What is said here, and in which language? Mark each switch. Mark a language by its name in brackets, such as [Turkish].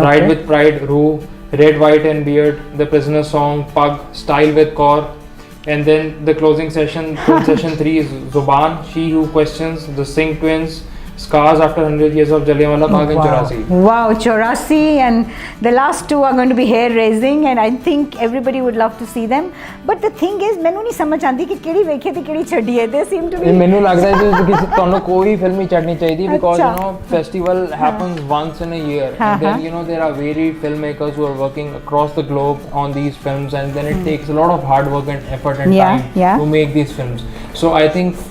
[English] Ride with Pride, Roo, Red, White and Beard, The Prisoner Song, Pug, Style with Kaur. And then the closing session, session 3 is Zuban, She Who Questions, The Singh Twins, Scars After 100 Years of Jallianwala Bagh, and 84. Wow, 84, and the last 2 are going to be hair raising, and I think everybody would love to see them. But the thing is, [Punjabi] ਮੈਨੂੰ ਨਹੀਂ ਸਮਝ ਆਉਂਦੀ ਕਿ ਕਿਹੜੀ ਵੇਖੇ ਤੇ ਕਿਹੜੀ ਛੱਡੀਏ। [English] They seem to be, [Punjabi] ਮੈਨੂੰ ਲੱਗਦਾ ਹੈ ਕਿ ਤੁਹਾਨੂੰ ਕੋਈ ਫਿਲਮ ਹੀ ਛੱਡਣੀ ਚਾਹੀਦੀ, [English] because festival happens once in a year, and then there are varied filmmakers who are working across the globe on these films, and then it takes a lot of hard work and effort and time to make these films. So I think